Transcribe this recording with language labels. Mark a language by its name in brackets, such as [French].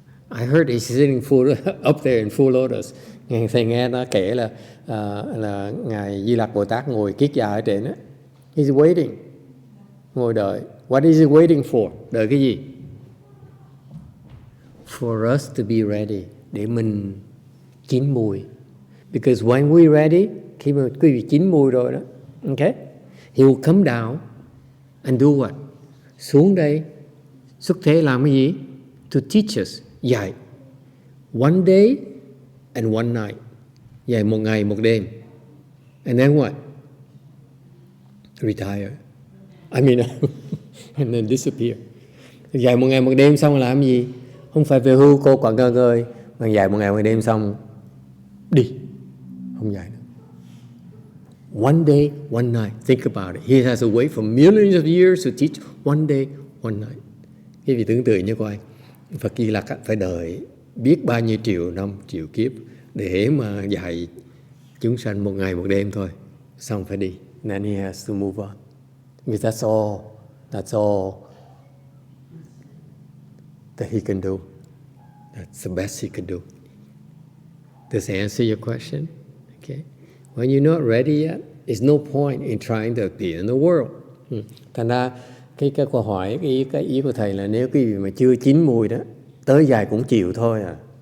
[English] I heard he's sitting up there in full lotus. [Vietnamese] Thầy nghe nó kể là Ngài Di Lặc Bồ Tát ngồi kiết già ở trên đó. [English] He's waiting. [Vietnamese] Ngồi đợi. [English] What is he waiting for? [Vietnamese] Đợi cái gì? [English] For us to be ready. [Vietnamese] Để mình chín mùi. [English] Because when we ready, [Vietnamese] khi mà quý vị chín mùi rồi đó, [English] okay, he will come down and do what? [Vietnamese] Xuống đây, xuất thế làm cái gì? [English] To teach us. [Vietnamese] Dạy. [English] One day and one night. [Vietnamese] Dạy một ngày, một đêm. [English] And then what? Retire. I mean, and then disappear. [Vietnamese] Dạy một ngày, một đêm xong làm gì? Không phải về hưu cô quặng ngơ ngơi, mà dạy một ngày, một đêm xong đi. Không dạy nữa. [English] One day, one night. Think about it. He has to wait for millions of years to teach one day, one night. [Vietnamese] Cái vị tưởng tượng như coi, Phật Di Lặc phải đợi biết bao nhiêu triệu năm, triệu kiếp để mà dạy chúng sanh một ngày, một đêm thôi. Xong phải đi. [English] And then he has to move on. Because that's all that he can do. That's the best he can do. Does that answer your question? Okay. When you're not ready yet, there's no point in trying to appear in the world. [Vietnamese] Thành ra cái câu hỏi, cái ý của thầy là nếu cái gì mà chưa chín mùi đó, tới dài cũng chịu thôi à.